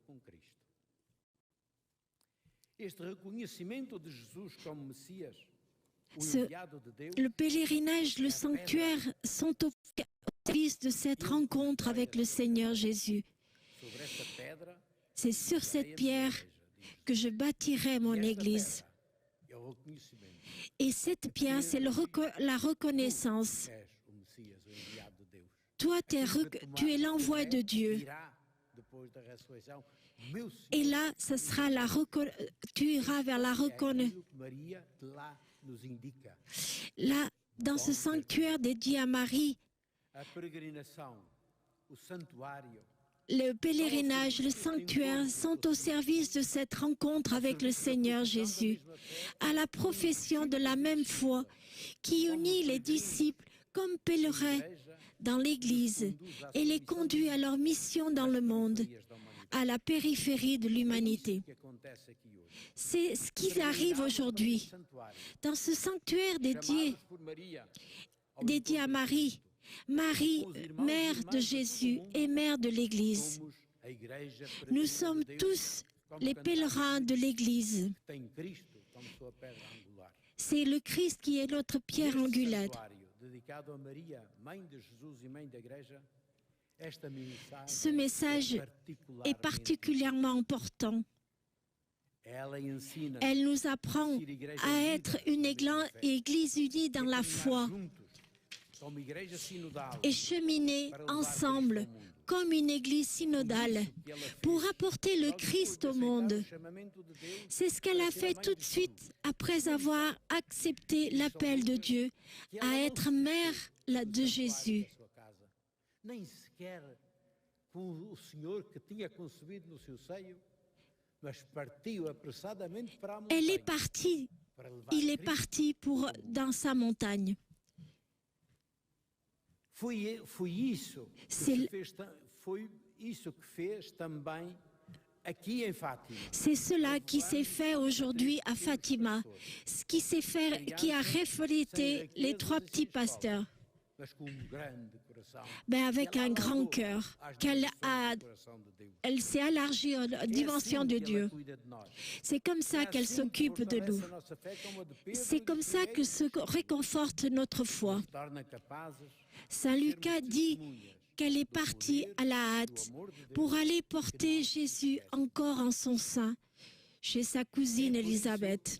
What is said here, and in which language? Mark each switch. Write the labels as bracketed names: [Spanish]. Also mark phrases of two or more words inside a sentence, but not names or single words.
[French] Le pèlerinage, le sanctuaire sont au service de cette rencontre avec le Seigneur Jésus. [Portuguese] pedra [French] C'est sur cette pierre que je bâtirai mon église. [Portuguese] é o reconhecimento. [French] Et cette pierre, c'est la reconnaissance. [Portuguese] És o Messias, o enviado de Deus. [French] Toi, tu es l'envoi de Dieu. [Portuguese] Irá, depois da ressurreição, meu Senhor. [French] Et là, tu iras vers la reconnaissance. [Portuguese] Aquilo que Maria de lá nos indica. [French] Là, dans ce sanctuaire dédié à Marie, [Portuguese] A peregrinação, o santuário, [French] le pèlerinage, le sanctuaire sont au service de cette rencontre avec le Seigneur Jésus, à la profession de la même foi qui unit les disciples comme pèlerins dans l'Église et les conduit à leur mission dans le monde, à la périphérie de l'humanité. [Portuguese] que acontece aqui hoje. [French] C'est ce qui arrive aujourd'hui [Portuguese] Santuário, [French] dans ce sanctuaire [Portuguese] chamados por Maria, [French] dédié à Marie. Marie, mère de Jésus et mère de l'Église. [Portuguese] somos a igreja [French] Nous sommes [Portuguese] peregrina de Deus, [French] tous [Portuguese] como [French] les [Portuguese] cantamos, [French] pèlerins de l'Église. [Portuguese] tem Cristo como sua pedra angular. [French] C'est le Christ qui est notre pierre [Portuguese] Neste [French] angulaire. [Portuguese] santuário dedicado a Maria, mãe de Jesus e mãe da igreja, esta mensagem [French] Ce message est particulièrement important. [Portuguese] Ela ensina [French] Elle nous apprend à être une Église unie dans la foi [Portuguese] como igreja sinodal [French] et cheminer ensemble comme une Église synodale pour apporter le Christ au monde. [Portuguese] o chamamento de Deus [French] C'est ce qu'elle a fait tout de suite après avoir accepté l'appel de Dieu à être mère de Jésus. [Portuguese] da sua casa. Nem sequer com o Senhor que tinha concebido no seu seio, mas partiu apressadamente para a montanha. [French] Elle est partie, [Portuguese] para levar [French] il est [Portuguese] Cristo. [French] parti dans sa montagne. [Portuguese] Foi isso que [French] C'est [Portuguese] se fez, foi isso que fez também aqui em Fátima. [French] C'est cela qui s'est fait aujourd'hui à Fatima, ce qui s'est fait, qui a reflété les trois petits pasteurs, [Portuguese] Mas com grande coração. [French] avec un grand cœur, elle s'est élargie aux dimensions de Dieu. C'est comme ça qu'elle s'occupe de nous. C'est comme ça que se réconforte notre foi. Saint Lucas dit qu'elle est partie à la hâte pour aller porter Jésus encore en son sein chez sa cousine Élisabeth.